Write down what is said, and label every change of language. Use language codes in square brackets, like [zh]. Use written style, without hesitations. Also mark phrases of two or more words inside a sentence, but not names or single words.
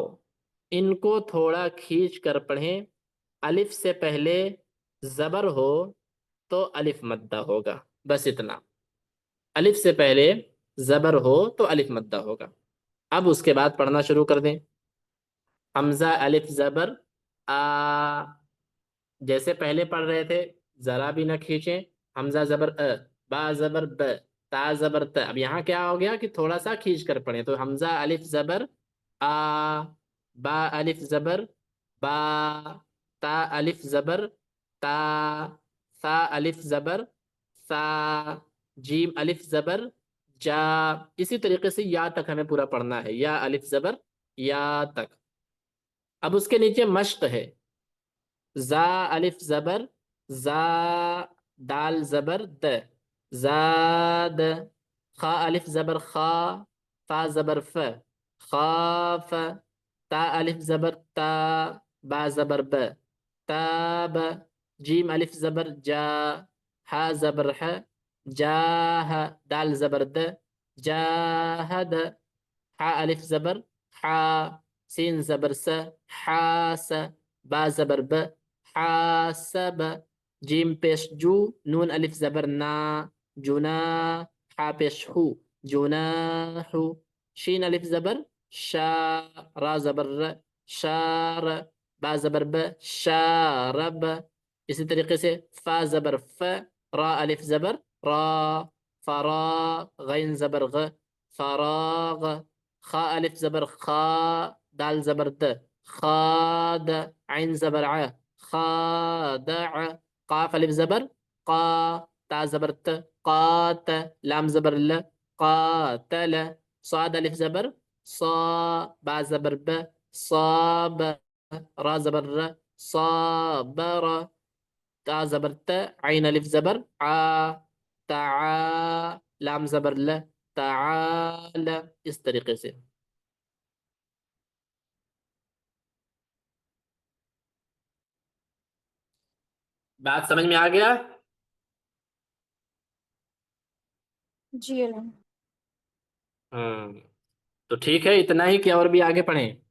[ur] ان کو تھوڑا کھینچ کر پڑھیں. الف سے پہلے زبر ہو تو الف مدہ ہوگا، بس اتنا. الف سے پہلے زبر ہو تو الف مدہ ہوگا. اب اس کے بعد پڑھنا شروع کر دیں. حمزہ الف زبر آ. جیسے پہلے پڑھ رہے تھے، ذرا بھی نہ کھینچیں. حمزہ زبر با زبر ب. تا زبر ت. اب یہاں کیا ہو گیا کہ تھوڑا سا کھینچ کر پڑھیں. تو حمزہ الف زبر آ. با الف زبر با. تا الف زبر تا. ثا الف زبر ثا. جیم الف زبر جا. اسی طریقے سے یا تک ہمیں پورا پڑھنا ہے، یا الف زبر یا تک. اب اس کے نیچے مشق ہے. زا الف زبر زا. دال زبر د زاد. خا الف زبر خا. فا زبر ف خاف. تا الف زبر تا. با زبر ب تاب. جیم الف زبر جا. حا زبر ح جاہ. دال زبر د جاہد. حا الف زبر حا. سین زبر س حاس. با زبر ب حاسب. جیم پیش جو. نون الف زبر نا جنا. حا پیش ہو جناح. شین الف زبر شا. را زبر ر شار. با زبر ب شارب. اسی طریقے سے فا زبر ف. را الف زبر را فرا. غین زبر غ فراغ. خا الف زبر خا. دال زبر د خاد. عین زبر ع خادع. قاف الف زبر قا. تا زبر ت قات. لام زبر ل قاتل. صاد الف زبر صا. با زبر ب صاب. را زبر ر صابر. تا زبر ت. عین الف زبر ع تعا. لام زبر ل تعال. اس طریقے سے. بات سمجھ میں آ گیا؟ جی الحمد. تو ٹھیک ہے، اتنا ہی کہ اور بھی آگے پڑھیں؟